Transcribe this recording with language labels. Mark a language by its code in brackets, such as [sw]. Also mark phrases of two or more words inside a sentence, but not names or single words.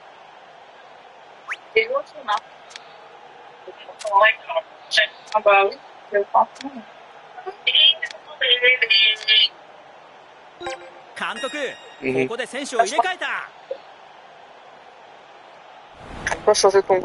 [fr] Et l'autre, il marche. Ah bah oui, c'est franchement. [ja] 監督、ここで選手を入れ替えた。 [fr] Pourquoi changer ton goût?